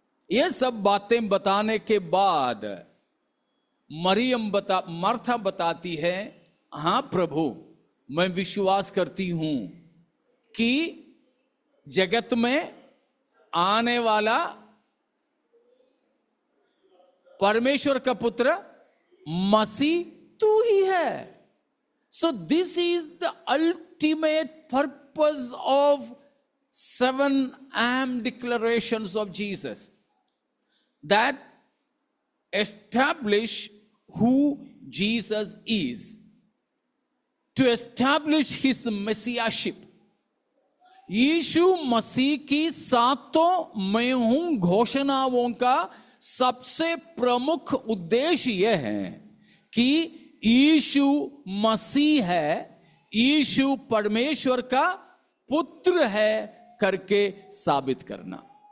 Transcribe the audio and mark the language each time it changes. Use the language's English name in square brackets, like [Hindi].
[Hindi] ये सब बातें बताने के बाद मार्था बताती है, हां प्रभु मैं विश्वास करती हूं कि जगत में आने वाला परमेश्वर का पुत्र मसीह तू ही है. [English] So this is the ultimate purpose of 7 am declarations of Jesus that establish who Jesus is. To establish his messiahship. [Hindi] यीशु मसीह की सातों मैं हूं घोषणाओं का सबसे प्रमुख उद्देश्य यह है कि यीशु मसीह है, यीशु परमेश्वर का पुत्र है करके साबित करना।